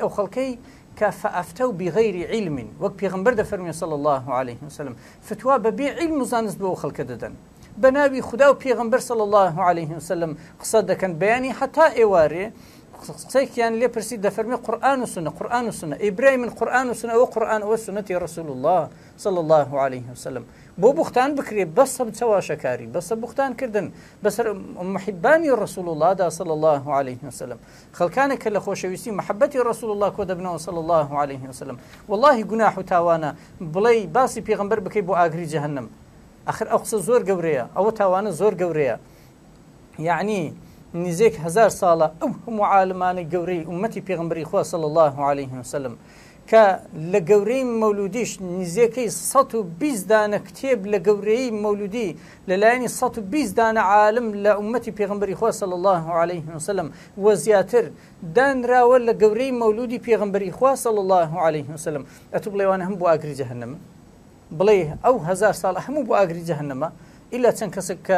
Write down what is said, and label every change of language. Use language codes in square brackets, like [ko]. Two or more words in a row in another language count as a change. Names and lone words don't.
[ckb] ئەو خەڵکەی کە [ar] فەئەفتەو بغەیری علم [ckb] وەک پێغەمبەر دەفەرمێ [ar] صلی الله عليه وسلم [ckb] فتوا بەبێ علم و زانست بۆ ئەو خەڵکە دەدەن بە ناوی خوددا و پێغەمبەر [ar] صلی الله عليه وسلم [ckb] قسە دەکەن بەیانی حتا ئێوارێ قسەیەکیان لێ پرسی دەفەرمێ قورئان و سنە قورئان و سنە ئیبرای من قورئان و سنە ئەوە قورئان ئەوە سنەتی [ar] رسول الله صلی الله عليه وسلم [ckb] بۆ بوختان بکرێ بەسە چاواشەکاری بەسە بوختان کردن بەسەر محیبانی [ar] رسول الله [ckb] دا صلی الله عليه وسلم خەڵکانێک کە لە خۆشەویستی محەبەتی [ar] رسول الله [ckb] کۆ دەبنەوە [ar] صلی الله عليه وسلم [ckb] والله گوناح و تاوانە بڵێ باسی پێغەمبەر بکەی بۆ ئاگری جەهەنەم ئەخر ئەو قسە زۆر گەورەیە ئەوە تاوانە زۆر گەورەیە يعني نزيك 1000 ساڵە ئەو هەموو عالمانەی گەورەی ئومەتی پێغەمبەری خوا [ar] صلی الله عليه وسلم [ckb] کە لە گەورەی مەولودیش نزیەکەی 120 دانە کتێب لە گەورەی مەولودی لەلایەنی 120 دانە عالم لە ئومەتی پێغەمبەری خوا [ar] صلی الله عليه وسلم [ckb] و زیاتر دانراوە لە گەورەی مەولودی پێغەمبەری خوا [ar] صلی الله عليه وسلم [ckb] ئەتوو بڵێوانە هەم بۆ ئاگری جەهەنەمە بڵێ ئەو 1000 ساڵ هەموو بۆ ئاگری جەهەنەمە ئیلا چەند کەسێک کە